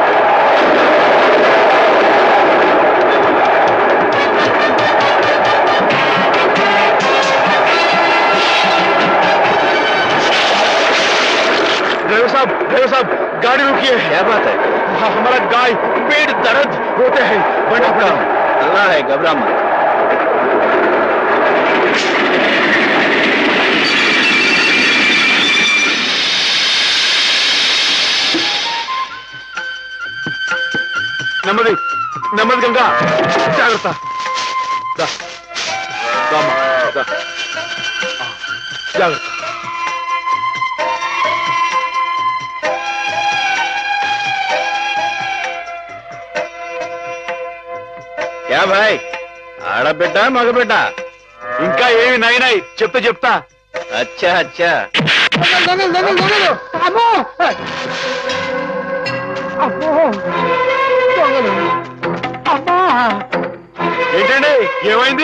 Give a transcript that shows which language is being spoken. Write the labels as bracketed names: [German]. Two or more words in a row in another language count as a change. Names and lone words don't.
[Hindi] ड्राइवर साहब गाड़ी रुकिए। क्या बात है? हमारा गाय पेट दर्द होते हैं। बड़ा अल्लाह है, घबरा मत। [Telugu] నెమ్మది నెమ్మది గంగా, జాగ్రత్త. జాగ్రత్త. [Hindi] क्या भाई, [Telugu] ఆడబిడ్డ మగబిడ్డ? ఇంకా ఏమి నాయనాయి చెప్తా చెప్తా. [Hindi] अच्छा अच्छा. [Telugu] ఏంటండి ఏమైంది?